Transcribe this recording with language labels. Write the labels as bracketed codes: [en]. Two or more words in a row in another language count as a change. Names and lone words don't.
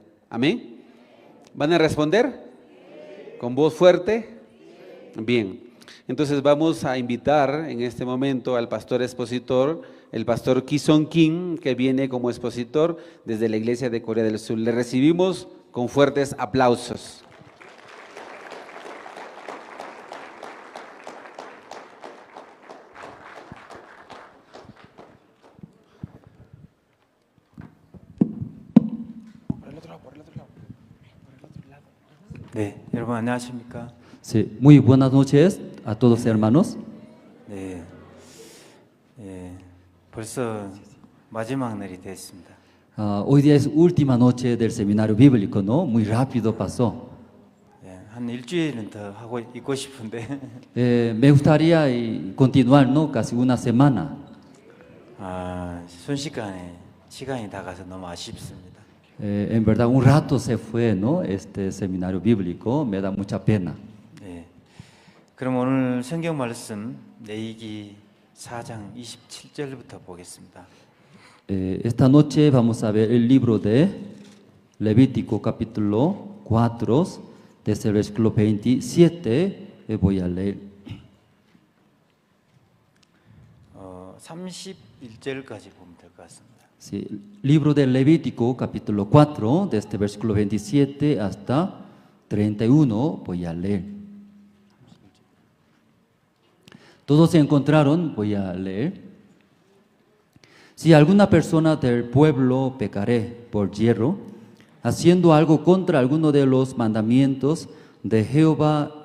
[es] ¿Amén? ¿Van a responder? ¿Con voz fuerte? Bien. Entonces vamos a invitar en este momento al pastor expositor, el pastor Ki-Sung Kim, que viene como expositor desde la iglesia de Corea del Sur. Le recibimos con fuertes aplausos. [ko] 네, 여러분 안녕하십니까? [es] Sí, muy buenas noches a todos hermanos. [ko] 네, 벌써 마지막 날이 됐습니다. [es] Hoy día es última noche del seminario bíblico, ¿no? Muy rápido pasó. [ko] 네, 한 일주일은 더 하고 있고 싶은데. [es] Me gustaría continuar, ¿no? Casi una semana. [ko] 순식간에 시간이 다 가서 너무 아쉽습니다. [es] En verdad, un rato se fue, ¿no? Este seminario bíblico, me da mucha pena. [ko] 네, 그럼 오늘 성경 말씀 레위기 4장 27절부터 보겠습니다. [es] Esta noche vamos a ver el libro de Levítico capítulo 4, desde el versículo 27, voy a leer. [ko] 31절까지 보면 될 것 같습니다. [es] Sí, libro de Levítico capítulo 4, desde el versículo 27 hasta 31, voy a leer. Todos se encontraron, voy a leer. Si alguna persona del pueblo pecare por hierro, haciendo algo contra alguno de los mandamientos de Jehová